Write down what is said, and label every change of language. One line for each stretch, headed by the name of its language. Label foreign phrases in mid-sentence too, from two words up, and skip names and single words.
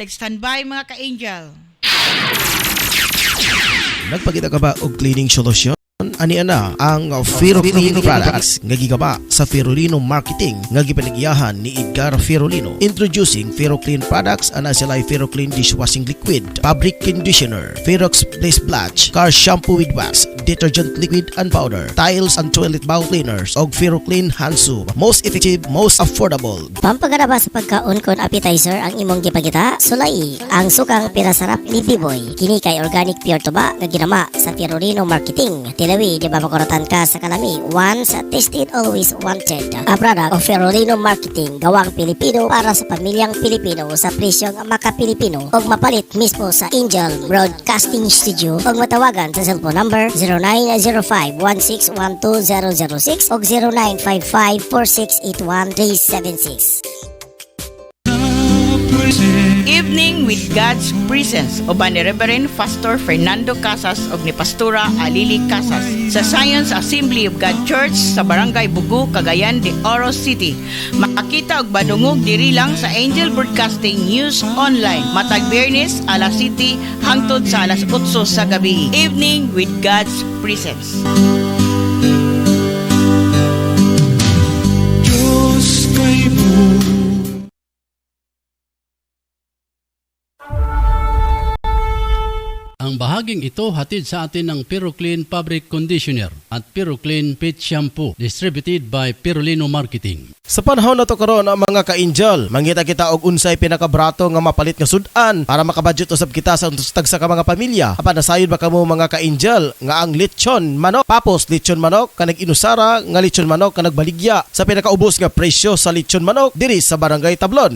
Cebuano: Standby mga ka-angel. Nagpakita ka ba og cleaning solution? Ani ana ang Ferroclean products nga gigaba sa Ferrolino Marketing nga gipanagyahan ni Edgar Ferrolino.
English: Introducing Ferroclean products,
Cebuano: ana sila
English: Ferroclean dishwashing liquid, fabric conditioner, Ferrox place blanch, car shampoo with wax, detergent liquid and powder, tiles and toilet bowl cleaners, og Ferroclean hand soap. Most effective, most affordable.
Cebuano: Pampagaraba sa pagkaon kon appetizer ang imong gipakita, sulay ang sukang pinasarap ni Biboy. Kini kay
English: organic pure
Cebuano: tuba nga ginama sa Ferrolino Marketing. Tilawi di ba makuratan ka sa kalami?
English: Once tasted, always wanted. A product of
Filipino: Ferrolino Marketing, gawang Pilipino para sa pamilyang Pilipino sa presyong maka-Pilipino
Cebuano: og mapalit mismo sa Angel Broadcasting Studio og matawagan sa cellphone number
Filipino: 0905-1612-006 og 0955-4681-376.
Cebuano: Evening with God's Presence uban ni Reverend Pastor Fernando Casas og ni Pastora Alili Casas sa Science Assembly of God Church sa Barangay Bugu, Cagayan de Oro City. Makakita og badungog diri lang sa Angel Broadcasting News Online matag Biyernes alas 7 hangtod sa alas 8 sa gabi. Evening with God's Presence. Diyos kay mo.
Filipino: Ang bahaging ito hatid sa atin ng Ferroclean Fabric Conditioner at Ferroclean Pet Shampoo,
English: distributed by
Filipino: Ferrolino Marketing.
Cebuano: Sa panahon na to karon ang mga ka-angel, mangita kita og unsay pinakabrato nga mapalit nga sudan para makabudget usab kita sa tag sa mga pamilya. Apan nasayod ba kamo mga ka-angel nga ang lechon manok, papos lechon manok kanag inusara nga lechon manok kanag baligya sa pinakaubos nga presyo sa lechon manok diri sa Barangay Tablon.